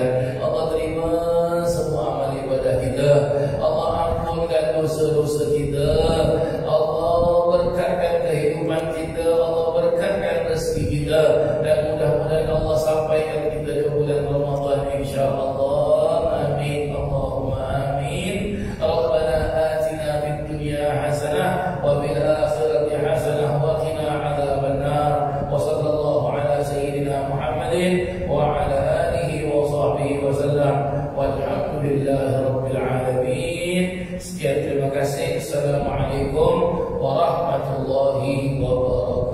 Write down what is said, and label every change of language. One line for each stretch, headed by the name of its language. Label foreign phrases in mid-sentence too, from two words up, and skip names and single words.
Malay: Allah terima semua amal ibadah kita. Allah ampunkan dosa-dosa kita. Allah berkatkan kehidupan kita. Allah berkatkan rezeki kita. Dan mudah-mudahan Allah sampaikan kita ke bulan Ramadan insya-Allah.
Arabic: آمين. اللهم آمين. ربنا آتنا في الدنيا حسنة وفي الآخرة حسنة وقنا عذاب النار. وصلى الله على سيدنا محمد وعلى آله وصحبه وسلم. والحمد لله رب العالمين.
Malay: Sekian, terima kasih.
Arabic: السلام عليكم ورحمة الله وبركاته.